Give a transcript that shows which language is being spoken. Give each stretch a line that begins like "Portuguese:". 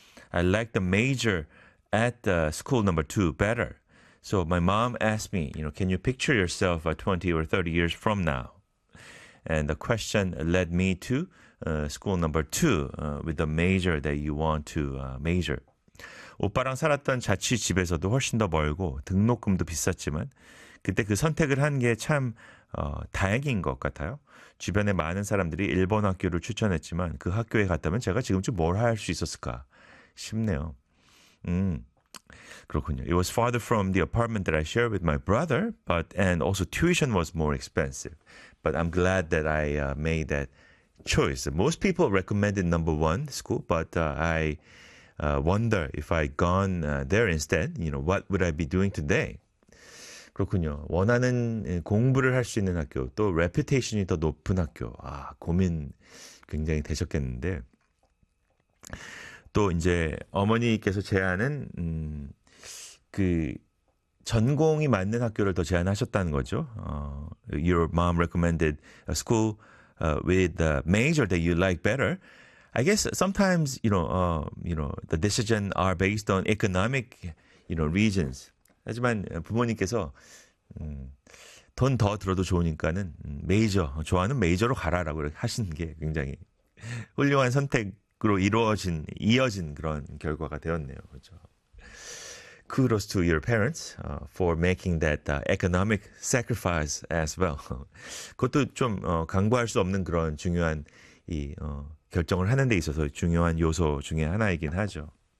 English: I like the major at the school number two better. So my mom asked me, you know, can you picture yourself 20 or 30 years from now? And the question led me to school number two with the major that you want to major.
Korean: 오빠랑 살았던 자취집에서도 훨씬 더 멀고 등록금도 비쌌지만 그때 그 선택을 한 게 참 다행인 것 같아요. 주변에 많은 사람들이 일본 학교를 추천했지만 그 학교에 갔다면 제가 지금쯤 뭘 할 수 있었을까 싶네요. 그렇군요.
English: It was farther from the apartment that I shared with my brother, but and also tuition was more expensive. But I'm glad that I made that choice. Most people recommended number one school, but I wonder if I'd gone there instead. You know, what would I be doing today?
Korean: 그렇군요. 원하는 공부를 할 수 있는 학교, 또 reputation이 더 높은 학교. 아, 고민 굉장히 되셨겠는데. 또 이제 어머니께서 제안은 그 전공이 맞는 학교를 더 제안하셨다는 거죠.
English: Your mom recommended a school with the major that you like better. I guess sometimes the decision are based on economic reasons.
Korean: 하지만 부모님께서 돈 더 들어도 좋으니까는 major 좋아하는 major로 가라라고 하신 게 굉장히 훌륭한 선택. 그로 이루어진 이어진 그런 결과가 되었네요. 그렇죠.
English: Kudos to your parents for making that economic sacrifice as well.
Korean: 그것도 좀 간과할 수 없는 그런 중요한 이 결정을 하는 데 있어서 중요한 요소 중에 하나이긴 하죠.